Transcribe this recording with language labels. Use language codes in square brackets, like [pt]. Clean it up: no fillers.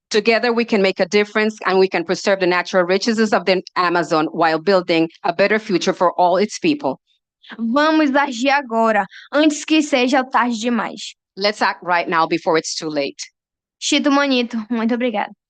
[en] Together, we can make a difference and we can preserve the natural riches of the Amazon while building a better future for all its people. [pt] Vamos agir agora, antes que seja tarde demais. [en] Let's act right now before it's too late. [pt] Chito Manito, muito obrigada.